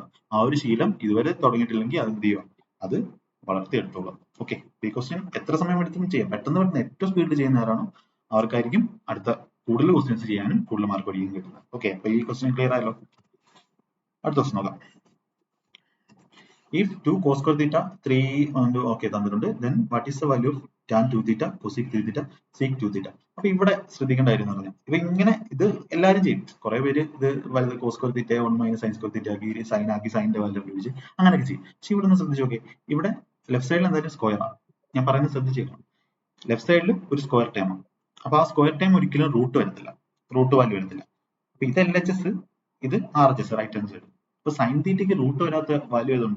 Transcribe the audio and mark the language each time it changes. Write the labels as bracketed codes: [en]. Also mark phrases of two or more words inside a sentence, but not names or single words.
[ml] ആ ഒരു ശീലം ഇതുവരെ തുടങ്ങിയിട്ടില്ലെങ്കിൽ അത് എന്ത് ചെയ്യുക? അത് വളർത്തിയെടുത്തോളാം. ഓക്കെ, ഈ ക്വസ്റ്റ്യൻ എത്ര സമയം എടുത്തും ചെയ്യാം. പെട്ടെന്ന് ഏറ്റവും സ്പീഡിൽ ചെയ്യുന്നവരാണോ അവർക്കായിരിക്കും അടുത്ത കൂടുതൽ ക്വസ്റ്റ്യൻസ് ചെയ്യാനും കൂടുതൽ മാർക്ക് പഠിക്കാനും കിട്ടുന്നത്. ഓക്കെ, അപ്പൊ ഈ ക്വസ്റ്റ്യൻ ക്ലിയർ ആയല്ലോ. അടുത്ത ക്വസ്റ്റ്യൻ നോക്കാം. [en] If 2 cos square theta 3 okay തന്നിട്ടുണ്ട്, then what is the value of tan 2 theta, cosec 3 theta, sec 2 theta? [ml] അപ്പൊ ഇവിടെ ശ്രദ്ധിക്കേണ്ട കാര്യം എന്ന് പറഞ്ഞാൽ ഇപ്പൊ ഇങ്ങനെ ഇത് എല്ലാവരും ചെയ്യും. കുറെ പേര് ഇത് വലുത് [en] cos square theta 1 minus sin square theta [ml] ആക്കി സൈൻ ആക്കി സൈനിന്റെ വാല്യൂ ഉപയോഗിച്ച് അങ്ങനെയൊക്കെ ചെയ്യും. പക്ഷെ ഇവിടെ ഒന്ന് ശ്രദ്ധിച്ചു നോക്കിയേ. ഇവിടെ [en] left side [ml] എന്തായാലും സ്ക്വയർ ആണ്. ഞാൻ പറയുന്നത് ശ്രദ്ധിച്ചേക്കണം. [en] left side [ml] ഒരു [en] square term [ml] ആണ്. അപ്പൊ ആ [en] square time [ml] ഒരിക്കലും റൂട്ട് വരത്തില്ല, [en] root value [ml] വരത്തില്ല. അപ്പൊ ഇത് LHS, ഇത് RHS, [en] right hand side. [ml] അപ്പൊ [en] sine theta [ml] റൂട്ട് വരാത്ത വാല്യൂ ഏതുണ്ട്?